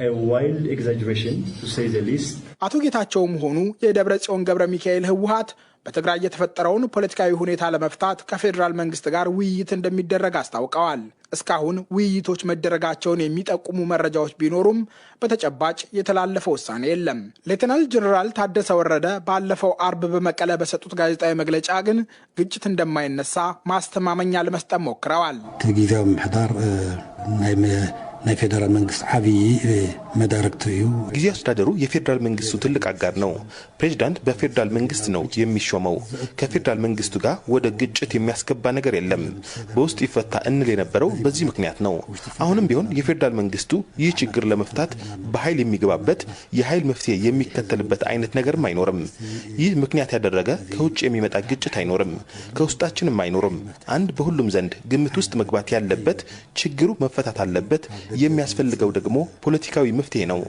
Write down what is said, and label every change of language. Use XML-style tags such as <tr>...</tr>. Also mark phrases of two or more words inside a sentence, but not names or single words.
<am>አቶ ጌታቸውም ሆኑ የደብረጽዮን ገብረ ሚካኤል ህወሓት በትግራይ የተፈጠረውን ፖለቲካዊ ሁኔታ ለመፍታት ከፌዴራል መንግስት ጋር ውይይት እንደሚደረግ አስታውቀዋል። እስካሁን ውይይቶች መደረጋቸውን የሚጠቁሙ መረጃዎች ቢኖሩም በተጨባጭ የተላለፈ ውሳኔ የለም። ሌተናል ጀነራል ታደሰ ወረደ ባለፈው አርብ በመቀለ በሰጡት ጋዜጣዊ መግለጫ ግን ግጭት እንደማይነሳ ማስተማመኛ ለመስጠት ሞክረዋል።</am> <ti>ጊዜያዊ ምሕዳር ናይ ናይ ፌደራል መንግስት ዓቢ መዳርክቱ እዩ</ti> <am>ጊዜ አስተዳደሩ የፌደራል መንግስቱ ትልቅ አጋር ነው ፕሬዝዳንት በፌደራል መንግስት ነው የሚሾመው ከፌደራል መንግስቱ ጋር ወደ ግጭት የሚያስገባ ነገር የለም በውስጥ ይፈታ እንል የነበረው በዚህ ምክንያት ነው አሁንም ቢሆን የፌደራል መንግስቱ ይህ ችግር ለመፍታት በኃይል የሚገባበት የኃይል መፍትሄ የሚከተልበት አይነት ነገርም አይኖርም ይህ ምክንያት ያደረገ ከውጭ የሚመጣ ግጭት አይኖርም ከውስጣችንም አይኖርም አንድ በሁሉም ዘንድ ግምት ውስጥ መግባት ያለበት ችግሩ መፈታት አለበት የሚያስፈልገው ደግሞ ፖለቲካዊ መፍትሄ ነው</am>